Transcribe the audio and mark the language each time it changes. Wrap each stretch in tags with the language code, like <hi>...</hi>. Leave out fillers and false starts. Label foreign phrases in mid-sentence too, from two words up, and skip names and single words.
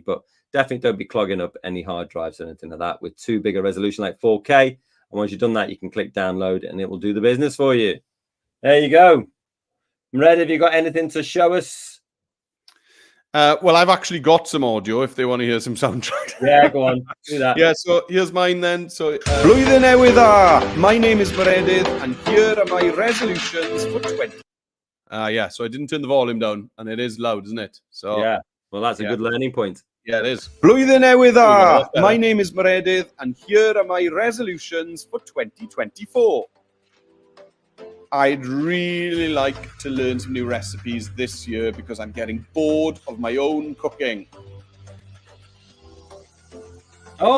<en>But definitely don't be clogging up any hard drives or anything like that with too big a resolution like 4K. And once you've done that, you can click download, and it will do the business for you. There you go. Red, have you got anything to show us? Well, I've actually got some audio if they want to hear some soundtrack. Yeah, go on. Do that. Yeah, so here's mine then. So,</en> <cy>Blwyddyn newydd dda.</cy> <en>My name is Meredydd, and here are my resolutions for 20. Yeah, so I didn't turn the volume down, and it is loud, isn't it? So yeah, well, that's a good learning point. Yeah, it is.</en> <cy>Blwyddyn newydd dda.</cy> <en>My name is Meredydd, and here are my resolutions for 2024. I'd really like to learn some new recipes this year because I'm getting bored of my own cooking. Oh,</en>